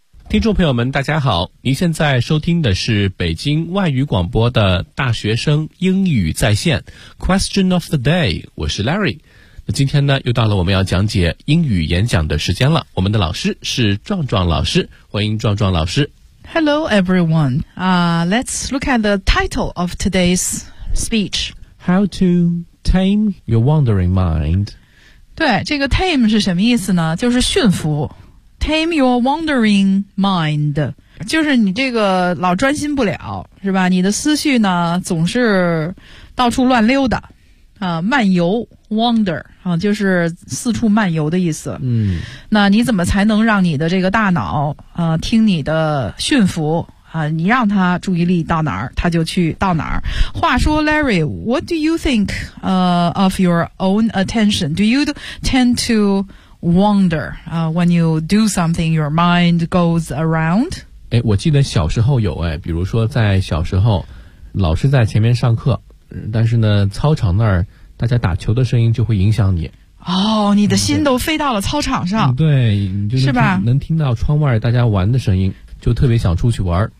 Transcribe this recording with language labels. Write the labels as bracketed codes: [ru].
[zh] 听众朋友们大家好，您现在收听的是北京外语广播的大学生英语在线 Question of the day， 我是 Larry。那今天呢又到了我们要讲解英语演讲的时间了，我们的老师是壮壮老师，欢迎壮壮老师。 [en] Hello everyone、let's look at the title of today's speech. How to tame your wandering mind. [zh] 对，这个 tame 是什么意思呢？就是驯服， [en] Tame your wandering mind， [zh] 就是你这个老专心不了，是吧？你的思绪呢总是到处乱溜达，漫游 ，wander 啊，就是四处漫游的意思。嗯，那你怎么才能让你的这个大脑听你的驯服啊？你让他注意力到哪儿，他就去到哪儿。话说 [en] ，Larry， what do you think of your own attention? Do you tend to wonder when you do something your mind goes around？ [zh] 诶，我记得小时候有，诶，比如说在小时候老师在前面上课，但是呢操场那儿大家打球的声音就会影响你，哦，你的心都飞到了操场上。对， 对，你就是吧，能听到窗外大家玩的声音，就特别想出去玩。